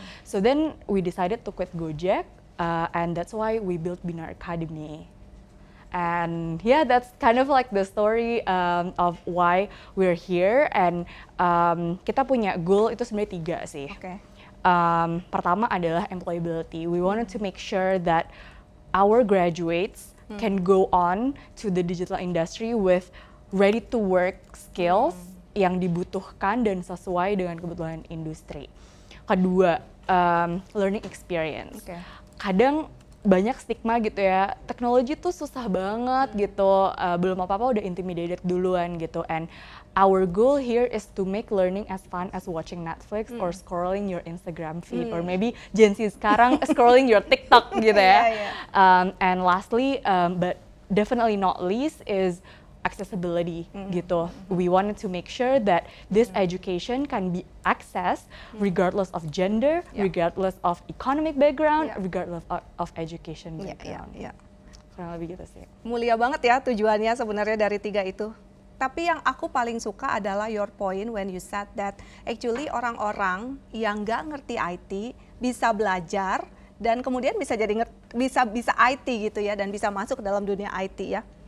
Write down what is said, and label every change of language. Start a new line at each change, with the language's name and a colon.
English: So then we decided to quit Gojek, and that's why we built Binar Academy. And yeah, that's kind of like the story of why we're here.
Indonesian: And kita punya goal itu sebenarnya 3 sih.
English: Okay.
Indonesian: Pertama adalah employability.
English: We wanted to make sure that our graduates can go on to the digital industry with ready to work skills
Indonesian: yang dibutuhkan dan sesuai dengan kebutuhan industri. Kedua, learning experience.
English: Okay.
Indonesian: Kadang banyak stigma gitu ya, teknologi tuh susah banget gitu, belum apa-apa udah intimidated duluan gitu.
English: And our goal here is to make learning as fun as watching Netflix or scrolling your Instagram feed, or maybe Gen Z sekarang scrolling your TikTok
Indonesian: gitu ya.
English: And lastly, but definitely not least, is accessibility gitu. We wanted to make sure that this education can be accessed regardless of gender, regardless of economic background, regardless of education background.
Indonesian: Kurang lebih gitu sih. Mulia banget ya tujuannya sebenarnya dari 3 itu. Tapi yang aku paling suka adalah
English: your point when you said that actually
Indonesian: orang-orang yang nggak ngerti IT bisa belajar dan kemudian bisa jadi bisa IT gitu ya, dan bisa masuk ke dalam dunia IT ya.